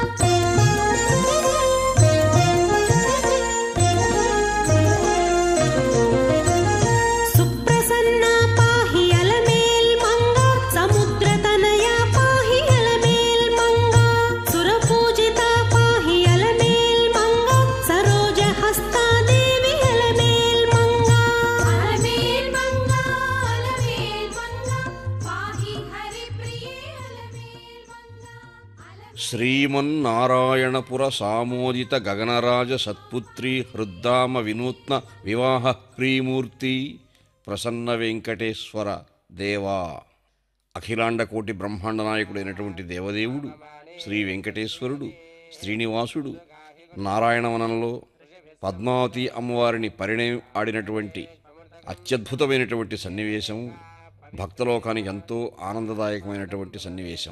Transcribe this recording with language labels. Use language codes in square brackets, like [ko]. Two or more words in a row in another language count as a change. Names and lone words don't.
[sa] सुप्रसन्ना पाहि अलमेल्मङ्गा समुद्रतनया पाहि अलमेल्मङ्गा सुरपूजिता पाहि अलमेल्मङ्गा सरोजहस्ता देवी अलमेल्मङ्गा अलमेल्मङ्गा अलमेल्मङ्गा पाहि हरिप्रिये अलमेल्मङ्गा। శ్రీమన్నారాయణపుర సామోదిత గగనరాజ సత్పుత్రీ హృద్దామ వినూత్న వివాహ ప్రీమూర్తి ప్రసన్న వెంకటేశ్వర దేవా. [te] అఖిలాండకోటి బ్రహ్మాండ నాయకుడైనటువంటి దేవదేవుడు శ్రీ వెంకటేశ్వరుడు శ్రీనివాసుడు నారాయణవనంలో పద్మావతి అమ్మవారిని పరిణయం ఆడినటువంటి అత్యద్భుతమైనటువంటి సన్నివేశం భక్తలోకానికి ఎంతో ఆనందదాయకమైనటువంటి సన్నివేశం.